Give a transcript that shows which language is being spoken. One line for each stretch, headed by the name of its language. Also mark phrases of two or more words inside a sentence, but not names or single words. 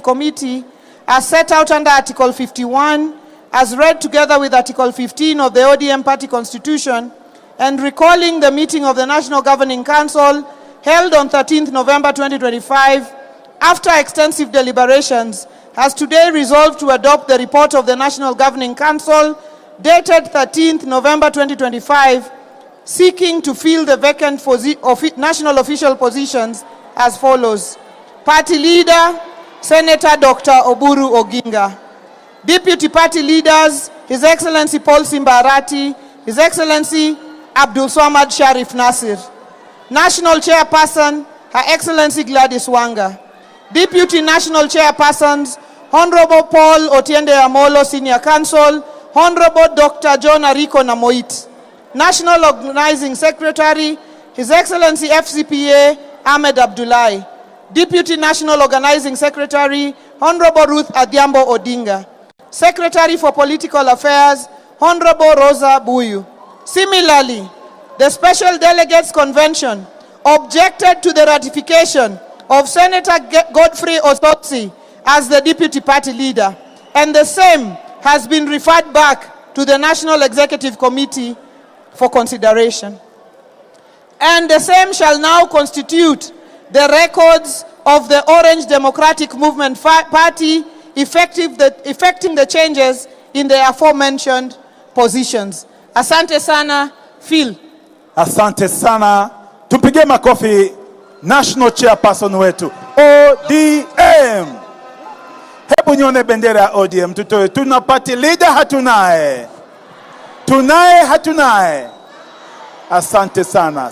English: Committee as set out under Article 51, as read together with Article 15 of the ODM Party Constitution, and recalling the meeting of the National Governing Council held on 13th November 2025, after extensive deliberations, has today resolved to adopt the report of the National Governing Council dated 13th November 2025, seeking to fill the vacant national official positions as follows. Party Leader, Senator Dr. Oburu Oginga. Deputy Party Leaders, His Excellency Paul Simba Arati, His Excellency Abdul Swamad Sharif Nasir. National Chairperson, Her Excellency Gladys Wanga. Deputy National Chairpersons, Honorable Paul Otiende Amolo, Senior Counsel, Honorable Dr. John Ariko Namoit. National Organizing Secretary, His Excellency FCPA Ahmed Abdullahi. Deputy National Organizing Secretary, Honorable Ruth Adhiambo Odinga. Secretary for Political Affairs, Honorable Rosa Buyu. Similarly, the Special Delegates Convention objected to the ratification of Senator Godfrey Osotsi as the Deputy Party Leader, and the same has been referred back to the National Executive Committee for consideration. And the same shall now constitute the records of the Orange Democratic Movement Party effecting the changes in the aforementioned positions.
Swahili: Asante sana, Phil. Asante sana. Tumpige makofi
English: National Chairperson
Swahili: wetu ODM. Hebu nione bendera ya ODM tutoe. Tuna
English: party leader
Swahili: hatunaye? Tunaye hatunaye? Asante sana.